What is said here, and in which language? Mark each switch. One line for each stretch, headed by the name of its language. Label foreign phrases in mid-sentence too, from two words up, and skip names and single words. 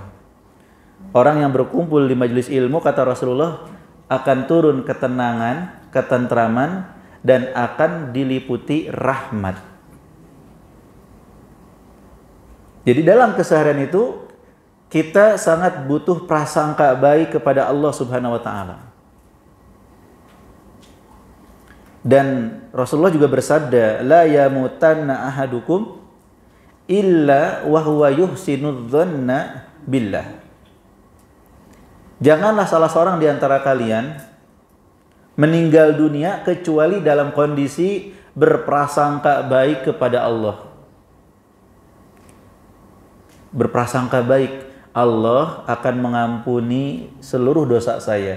Indonesian: Orang yang berkumpul di majelis ilmu, kata Rasulullah, akan turun ketenangan, ketentraman, dan akan diliputi rahmat. Jadi dalam keseharian itu kita sangat butuh prasangka baik kepada Allah
Arabic: سبحانه وتعالى.
Indonesian: Dan Rasulullah juga bersabda,
Arabic: لا يموتن أحدكم إلا وهو يحسن الظن بالله.
Indonesian: Janganlah salah seorang di antara kalian meninggal dunia kecuali dalam kondisi berprasangka baik kepada Allah. Berprasangka baik, Allah akan mengampuni seluruh dosa saya.